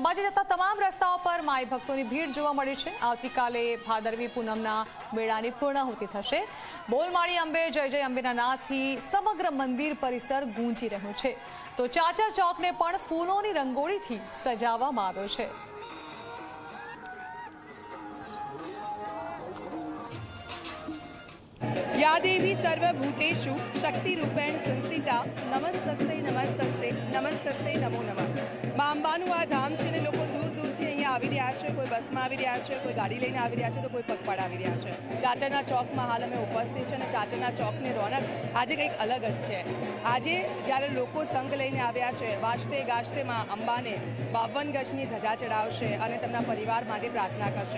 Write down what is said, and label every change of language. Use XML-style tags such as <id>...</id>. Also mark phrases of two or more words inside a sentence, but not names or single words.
<gu>અંબાજી જતા તમામ રસ્તાઓ પર માઈ ભક્તોની ભીડ જોવા મળી છે। આવતીકાલે ભાદરવી પૂનમના મેળાની પૂર્ણાહુતિ થશે। બોલ માડી અંબે જય જય અંબેના નાદથી સમગ્ર મંદિર પરિસર ગૂંજી રહ્યું છે। તો ચાચર ચોકને પણ ફૂલોની રંગોળીથી સજાવવામાં આવ્યો છે।</gu> <sa>या देवी सर्वभूतेषु शक्तिरूपेण संस्थिता नमस्तस्ते नमस्तस्ते नमस्तस्ते नमो नमः।</sa> <gu>मां अंबाનું આ ધામ છે ને લોકો દૂર દૂરથી અહીંયા આવી રહ્યા છે। કોઈ બસમાં આવી રહ્યા છે, કોઈ ગાડી લઈને આવી રહ્યા છે, તો કોઈ પગપાળા આવી રહ્યા છે। ચાચરના ચોકમાં હાલ અમે ઉપસ્થિત છે અને ચાચરના ચોકની રોનક આજે કંઈક અલગ જ છે। આજે જ્યારે લોકો સંઘ લઈને આવ્યા છે, વાજતે ગાજતે માં અંબાને 52 ગજની ધજા ચડાવશે અને તેમના પરિવાર માટે પ્રાર્થના કરશે।</gu>